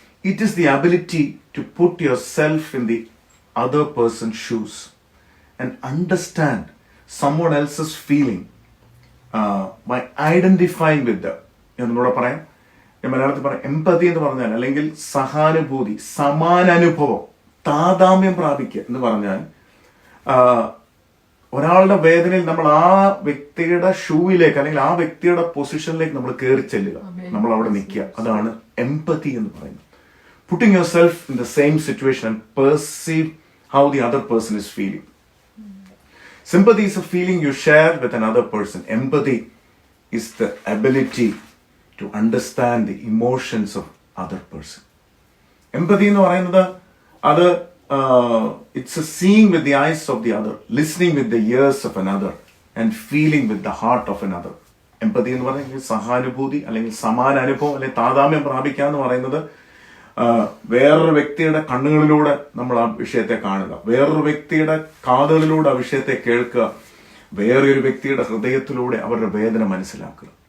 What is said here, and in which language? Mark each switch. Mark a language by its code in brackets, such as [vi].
[en] It is the ability to put yourself in the other person's shoes and understand someone else's feeling by identifying with them. [ml] ഞാൻ മലയാളത്തിൽ പറയാം, എമ്പതി എന്ന് പറഞ്ഞാൽ, അല്ലെങ്കിൽ സഹാനുഭൂതി, സമാനാനുഭവം, താതാമ്യം പ്രാപിക്കുക എന്ന് പറഞ്ഞാൽ ഒരാളുടെ വേദനയിൽ നമ്മൾ ആ വ്യക്തിയുടെ ഷൂവിലേക്ക് അല്ലെങ്കിൽ ആ വ്യക്തിയുടെ പൊസിഷനിലേക്ക് നമ്മൾ കയറി ചെല്ലുക, നമ്മൾ അവിടെ നിൽക്കുക. അതാണ് എമ്പതി എന്ന് പറയുന്നത്. [en] Putting yourself in the same situation and perceive how the other person is feeling. Sympathy is a feeling you share with another person. Empathy is the ability to understand the emotions of other person. Empathy [ml] എന്ന് പറയുന്നത് അത് [en] it's a seeing with the eyes of the other, listening with the ears of another and feeling with the heart of another. [ml] Empathy എന്ന് പറയുന്നത് സഹാനുഭൂതി അല്ലെങ്കിൽ സമാനാനുഭവം അല്ലെങ്കിൽ താതാമ്യം പ്രാപിക്കുക എന്ന് പറയുന്നത് വേറൊരു വ്യക്തിയുടെ കണ്ണുകളിലൂടെ നമ്മൾ ആ വിഷയത്തെ കാണുക, വേറൊരു വ്യക്തിയുടെ കാതുകളിലൂടെ ആ വിഷയത്തെ കേൾക്കുക, വേറൊരു വ്യക്തിയുടെ ഹൃദയത്തിലൂടെ അവരുടെ വേദന മനസ്സിലാക്കുക.